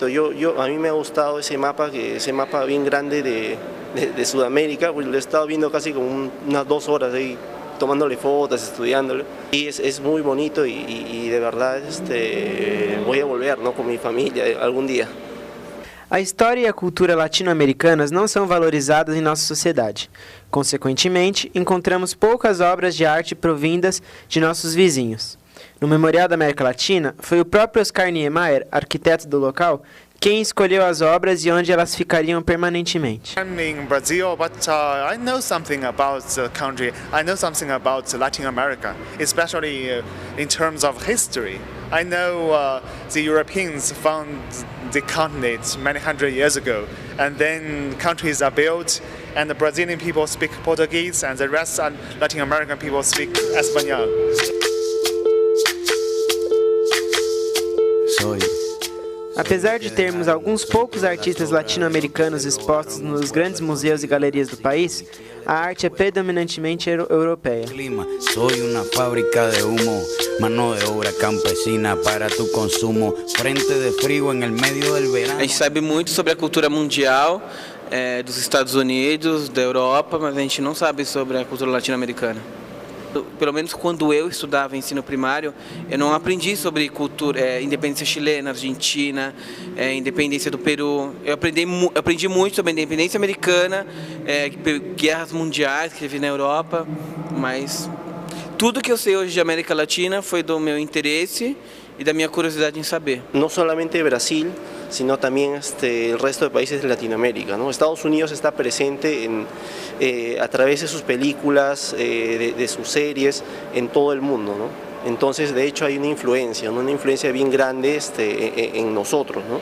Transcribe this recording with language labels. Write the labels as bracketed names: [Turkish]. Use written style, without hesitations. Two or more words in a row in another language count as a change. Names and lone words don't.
[Spanish] A mí me ha gustado ese mapa bien grande de Sudamérica, pues lo he estado viendo casi como unas 2 horas ahí, tomándole fotos, estudiándolo, y es muy bonito y de verdad voy a volver, ¿no? Con mi familia algún día. [Portuguese] A história e a cultura latino-americanas não são valorizadas em nossa sociedade. Consequentemente, encontramos poucas obras de arte provindas de nossos vizinhos. No Memorial da América Latina, foi o próprio Oscar Niemeyer, arquiteto do local, quem escolheu as obras e onde elas ficariam permanentemente. [English] I'm in Brazil, but I know something about the country. I know something about Latin America, especially in terms of history. I know the Europeans found the continent many hundred years ago, and then countries are built, and the Brazilian people speak Portuguese, and the rest of Latin American people speak Espanol. [Portuguese] Apesar de termos alguns poucos artistas latino-americanos expostos nos grandes museus e galerias do país, a arte é predominantemente europeia. [Spanish] Soy una fábrica de humo, mano de obra campesina para tu consumo, frente de frío en el medio del verano. [Portuguese] A gente sabe muito sobre a cultura mundial, dos Estados Unidos, da Europa, mas a gente não sabe sobre a cultura latino-americana. Pelo menos quando eu estudava ensino primário, eu não aprendi sobre cultura, independência chilena, argentina, independência do Peru. Eu aprendi muito sobre a independência americana, guerras mundiais que teve na Europa, mas tudo que eu sei hoje de América Latina foi do meu interesse [Spanish] y de mi curiosidad en saber. No solamente Brasil, sino también el resto de países de Latinoamérica, ¿no? Estados Unidos está presente a través de sus películas, de sus series, en todo el mundo, ¿no? Entonces, de hecho, hay una influencia, ¿no? Una influencia bien grande en nosotros, ¿no?